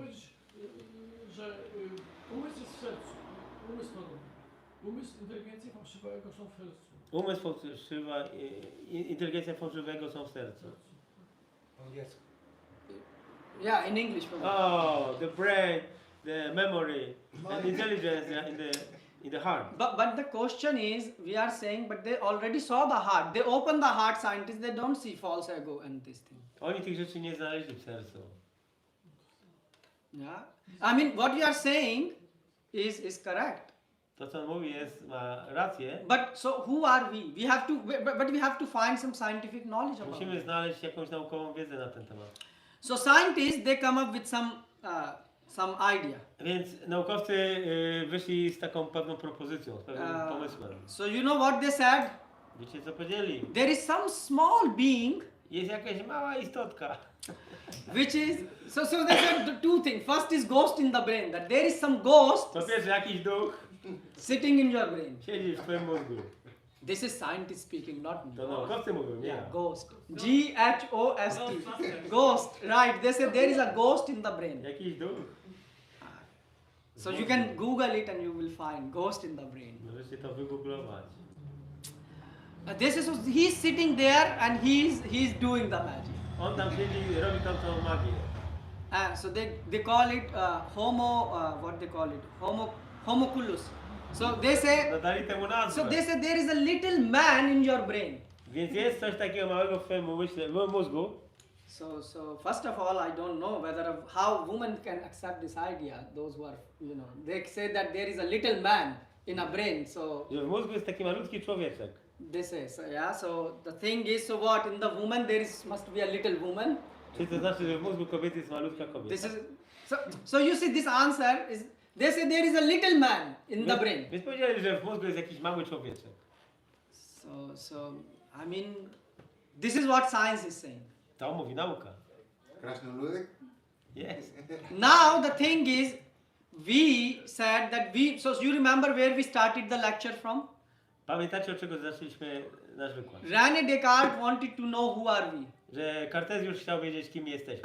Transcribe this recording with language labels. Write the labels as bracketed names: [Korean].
[Polish] powiedzieć, że umysł jest w sercu. Umysł to robi. Umysł inteligencji fałszywego są w sercu. Umysł fałszywa, inteligencja fałszywego są w sercu. [English] Oh, yes. Yeah, in English, Prabhu. Oh, the brain, the memory, and intelligence in the heart. But the question is, we are saying, but they already saw the heart. They open the heart, scientists, they don't see false ego and this thing. [Polish] Oni tych rzeczy nie znaleźli w sercu. [English] Yeah. I mean, what you are saying is correct. [Polish] To, co on mówi, ma rację. [English] But so who are we? We have to, but we have to find some scientific knowledge about [Polish] Musimy [English] it. [Polish] znaleźć jakąś naukową wiedzę na ten temat. [English] So scientists, they come up with some idea. [Polish] Więc naukowcy wyszli z taką pewną propozycją, z pewnym pomysłem. [English] So you know what they said? [Polish] Wiecie, co powiedzieli? [English] There is some small being [Polish] jest jakaś mała istotka. [English] which is, so they said the two things. First is ghost in the brain, that there is some ghost [Polish] Po pierwsze, jakiś duch [English] sitting in your brain. [Polish] siedzi w twoim mózgu. [English] This is scientist speaking, not me. [Polish] To naukowcy mówią, nie ja. [English] Ghost. Ghost. Ghost. Right. They say there is a ghost in the brain. [Polish] Jakiś duch. [English] So you can Google it and you will find ghost in the brain. [Polish] Możecie to wygooglować. [English] This is he's sitting there and he's doing the magic. [Polish] On tam siedzi i robi tam całą magię. [English] So they call it what they call it? Homunculus. So they say [Polish] Dodali temu nazwę. [English] so they say there is a little man in your brain. [Polish] Więc jest coś takiego małego w twoim mózgu. [English] So first of all, I don't know how women can accept this idea. Those who are, they say that there is a little man in a brain. So [Polish] Że w mózgu jest taki malutki człowieczek. [English] they say, so the thing is, so what in the woman there must be a little woman. [Polish] Czyli to znaczy, że w mózgu kobiety jest malutka kobieta. [English] This is so you see this answer is they say there is a little man in the brain. [Polish] Więc powiedzieli, że w mózgu jest jakiś mały człowieczek. [English] So I mean, this is what science is saying. [Polish] To mówi nauka. Krasnoludek? [English] Yes. Now the thing is, we said that so you remember where we started the lecture from? [Polish] Pamiętacie, od czego zaczęliśmy nasz wykład? [English] René Descartes wanted to know who are we. [Polish] Że Kartezjusz chciał wiedzieć, kim jesteśmy.